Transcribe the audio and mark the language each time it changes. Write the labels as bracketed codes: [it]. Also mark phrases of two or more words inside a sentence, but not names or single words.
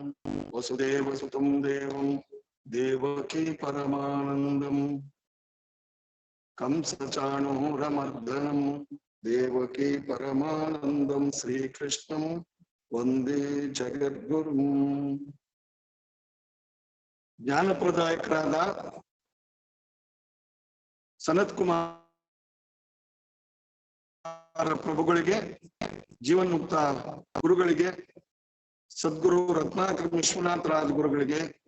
[sa] ವಸುದೇವಸುತಂ ದೇವಂ ದೇವಕೀ ಪರಮಾನಂದಂ ಕಂಸಚಾಣೂರಮರ್ದನಂ ದೇವಕೀ ಪರಮಾನಂದಂ ಶ್ರೀಕೃಷ್ಣಂ ವಂದೇ ಜಗದ್ಗುರುಂ. [kn] ಜ್ಞಾನಪ್ರದಾಯಕರಾದ ಸನತ್ ಕುಮಾರ ಪ್ರಭುಗಳಿಗೆ, ಜೀವನ್ಮುಕ್ತ ಗುರುಗಳಿಗೆ, ಸದ್ಗುರು ರತ್ನಾಕರ ವಿಶ್ವನಾಥ ರಾಜ್ ಗುರುಗಳಿಗೆ,